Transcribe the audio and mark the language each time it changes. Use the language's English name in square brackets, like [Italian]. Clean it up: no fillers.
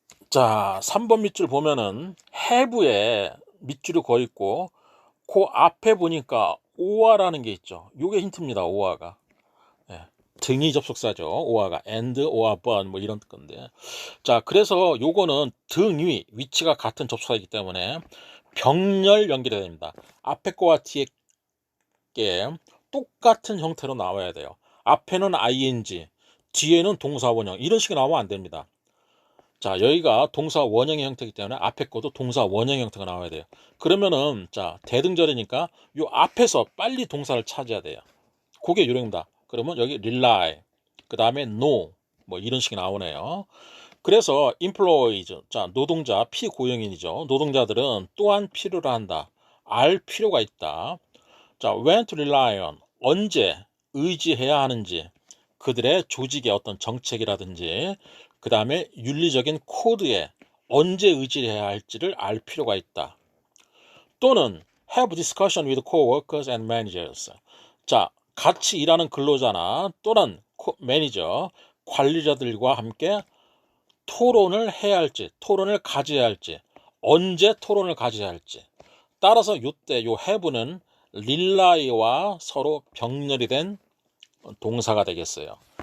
[Korean] 자, 3번 밑줄 보면은 have에 밑줄이 거 있고 그 앞에 보니까 ore라는 게 있죠. 요게 힌트입니다. ore가. 등이 접속사죠. ore가 and, or, but 이런 건데. 자, 그래서 요거는 등 위, 위치가 같은 접속사이기 때문에 병렬 연결해야 됩니다. 앞에 거와 뒤에 게 똑같은 형태로 나와야 돼요. 앞에는 ing, 뒤에는 동사 원형, 이런 식으로 나오면 안 됩니다. 자, 여기가 동사 원형의 형태이기 때문에 앞에 것도 동사 원형 형태가 나와야 돼요. 그러면은 자, 대등절이니까 요 앞에서 빨리 동사를 찾아야 돼요. 그게 요령입니다. 그러면 여기 rely, 그 다음에 no, 이런 식이 나오네요. 그래서 employees, 자, 노동자, 피고용인이죠. 노동자들은 또한 필요로 한다. 알 필요가 있다. 자, [English] when to rely on, [Korean] 언제 의지해야 하는지, 그들의 조직의 어떤 정책이라든지, 그 다음에 윤리적인 코드에 언제 의지해야 할지를 알 필요가 있다. 또는 [English] have discussion with co-workers and managers. [Korean] 자, 같이 일하는 근로자나 또는 매니저, 관리자들과 함께 토론을 해야 할지, 토론을 가져야 할지, 언제 토론을 가져야 할지. 따라서 이때 요 have는 릴라이와 서로 병렬이 된 동사가 되겠어요.